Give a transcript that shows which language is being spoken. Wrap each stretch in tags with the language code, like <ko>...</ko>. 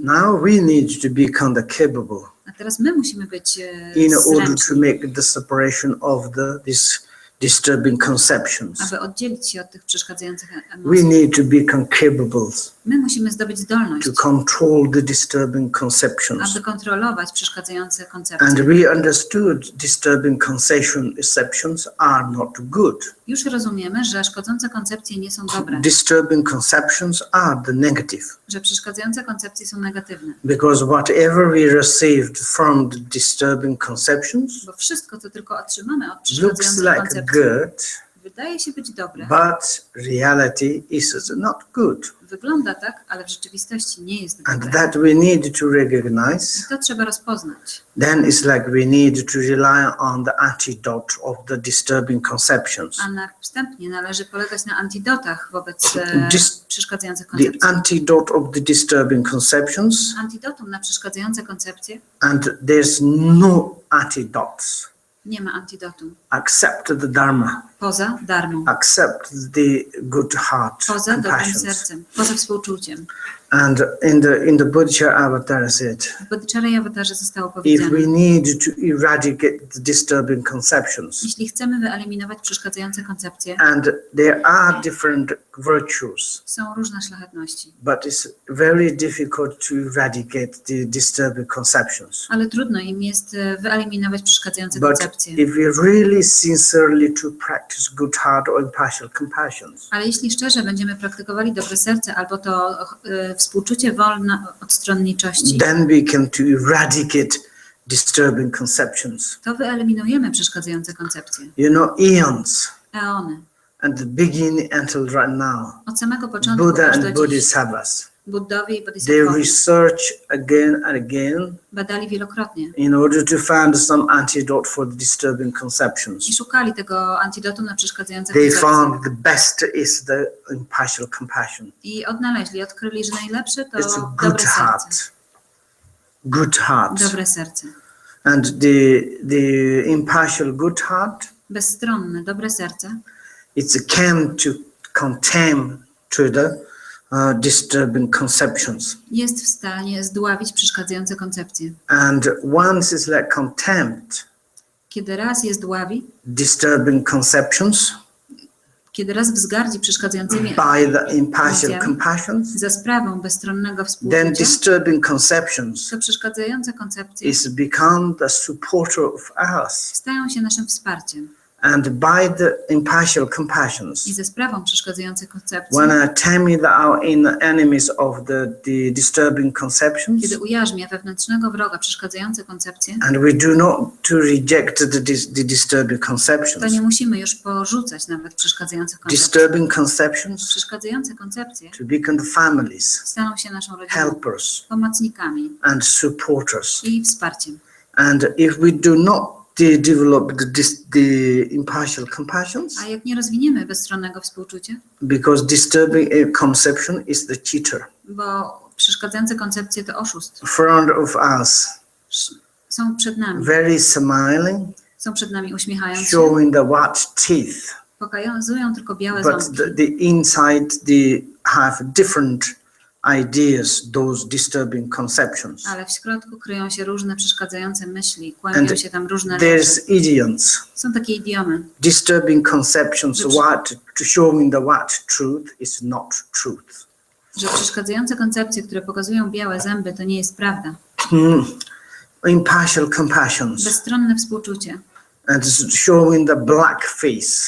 <en>Now we need to become the capable</en> <pl>A teraz my musimy być</pl> <en>in order to</en> <pl>zręczni,</pl> <en>make the separation of these disturbing conceptions.</en> <pl>aby oddzielić się od tych przeszkadzających</pl> <en>We</en> <pl>emocji.</pl> <en>need to become capable</en> <pl>My musimy zdobyć zdolność,</pl> <en>to control the disturbing conceptions.</en> <pl>aby kontrolować przeszkadzające</pl> <en>And</en> <pl>koncepcje.</pl> <en>we understood disturbing conceptions are not good.</en> <pl>Już rozumiemy, że szkodzące koncepcje nie są dobre,</pl> <en>Disturbing conceptions are the negative.</en> <pl>że przeszkadzające koncepcje są negatywne.</pl> <en>Because whatever we received from the disturbing conceptions</en> <pl>Bo wszystko, co tylko otrzymamy od</pl> <en>looks</en> <pl>przeszkadzających</pl> <en>like</en> <pl>koncepcji,</pl> <en>good,</en> <pl>wydaje się być dobre,</pl> <en>but reality is not good.</en> <pl>wygląda tak, ale w rzeczywistości nie jest</pl> <en>And</en> <pl>dobre.</pl> <en>that we need to recognize.</en> <pl>I to trzeba rozpoznać.</pl> <en>Then it's like we need to rely on the antidote of the disturbing conceptions.</en> <pl>A następnie należy polegać na antidotach wobec przeszkadzających</pl> <en>The</en> <pl>koncepcji.</pl> <en>antidote of the disturbing conceptions,</en> <pl>Antidotum na przeszkadzające koncepcje</pl> <en>and there's no antidotes</en> <pl>nie ma antidotum.</pl> <en>except the Dharma,</en> <pl>Poza darmą,</pl> <en>except the good heart,</en> <pl>poza dobrym</pl> <en>compassion.</en> <pl>sercem, poza współczuciem.</pl> <en>And in the Buddha avatar said,</en> <pl>W Bodhicharya Avatarze zostało</pl> <en>if we</en> <pl>powiedziane,</pl> <en>need to eradicate the disturbing conceptions,</en> <pl>jeśli chcemy wyeliminować przeszkadzające koncepcje,</pl> <en>and there are different virtues,</en> <pl>są różne szlachetności,</pl> <en>but it's very difficult to eradicate the disturbing conceptions.</en> <pl>ale trudno im jest wyeliminować przeszkadzające</pl> <en>But</en> <pl>koncepcje.</pl> <en>if we really sincerely to practice good heart or impartial compassions,</en> <pl>Ale jeśli szczerze będziemy praktykowali dobre serce albo to współczucie wolne od stronniczości,</pl> <en>then we can to eradicate disturbing conceptions.</en> <pl>to wyeliminujemy przeszkadzające koncepcje.</pl> <en>You know, eons</en> <pl>Eony.</pl> <en>and the beginning until right now,</en> <pl>Od samego początku</pl> <en>Buddha</en> <pl>aż</pl> <en>and</en> <pl>do dziś</pl> <en>Bodhisattvas,</en> <pl>Buddowie i Bodhisattwowie</pl> <en>research again and again</en> <pl>badali wielokrotnie</pl> <en>in order to find some antidote for the disturbing</en> <pl>i</pl> <en>conceptions.</en> <pl>szukali tego antidotum na przeszkadzające</pl> <en>They</en> <pl>koncepcje.</pl> <en>found the best is the impartial compassion.</en> <pl>I odkryli, że najlepsze to</pl> <en>It's a good</en> <pl>dobre serce.</pl> <en>heart. Good heart.</en> <pl>Dobre serce.</pl> <en>And the impartial good heart,</en> <pl>Bezstronne, dobre serce</pl> <en>it's came to contain to the disturbing conceptions.</en> <pl>jest w stanie zdławić przeszkadzające koncepcje.</pl> <en>And once it's like contempt,</en> <pl>Kiedy raz je zdławi,</pl> <en>disturbing conceptions</en> <pl>kiedy raz wzgardzi przeszkadzającymi</pl> <en>by the impartial</en> <pl>emocjami</pl> <en>compassions,</en> <pl>za sprawą bezstronnego</pl> <en>then</en> <pl>współczucia,</pl> <en>disturbing conceptions</en> <pl>to przeszkadzające koncepcje</pl> <en>is become the supporter of us.</en> <pl>stają się naszym wsparciem.</pl> <en>And by the impartial compassions,</en> <pl>I ze sprawą przeszkadzających koncepcji,</pl> <en>when I tell me that our inner enemies of the disturbing conceptions,</en> <pl>kiedy ujarzmia wewnętrznego wroga przeszkadzające koncepcje,</pl> <en>and we do not to reject the disturbing</en> <pl>to</pl> <en>conceptions.</en> <pl>nie musimy już porzucać nawet przeszkadzających koncepcji.</pl> <en>Disturbing conceptions</en> <pl>Przeszkadzające koncepcje</pl> <en>to become the families,</en> <pl>staną się naszą rodziną,</pl> <en>helpers,</en> <pl>pomocnikami</pl> <en>and supporters.</en> <pl>i wsparciem.</pl> <en>And if we do not develop the impartial compassions,</en> <pl>A jak nie rozwiniemy bezstronnego współczucia,</pl> <en>because disturbing a conception is the cheater,</en> <pl>bo przeszkadzające koncepcje to oszust,</pl> <en>front of us,</en> <pl>są przed nami,</pl> <en>very smiling,</en> <pl>są przed nami uśmiechając się,</pl> <en>showing the white teeth,</en> <pl>pokazują tylko białe</pl> <en>but</en> <pl>ząbki,</pl> <en>the inside they have different ideas, those disturbing conceptions.</en> <pl>ale w środku kryją się różne przeszkadzające myśli, kłębią się tam różne</pl> <en>There's</en> <pl>rzeczy.</pl> <en>idioms,</en> <pl>Są takie idiomy,</pl> <en>disturbing conceptions, showing the white truth is not truth.</en> <pl>że przeszkadzające koncepcje, które pokazują białe zęby, to nie jest prawda.</pl> <en>Impartial compassions,</en> <pl>Bezstronne współczucie,</pl> <en>and showing the black face,</en>